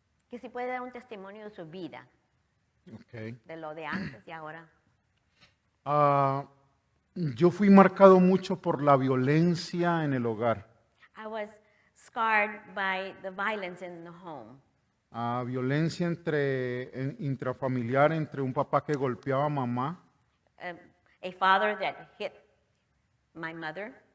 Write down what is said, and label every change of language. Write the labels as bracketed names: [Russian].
[Spanish] Que si puede dar un testimonio de su vida, [English] Okay. [Spanish] de lo de antes y ahora. Yo fui marcado mucho por la violencia en el hogar. [English] I was scarred by the violence in the home. [Spanish] Violencia intrafamiliar entre un papá que golpeaba a mamá. [English] A father that hit my mother.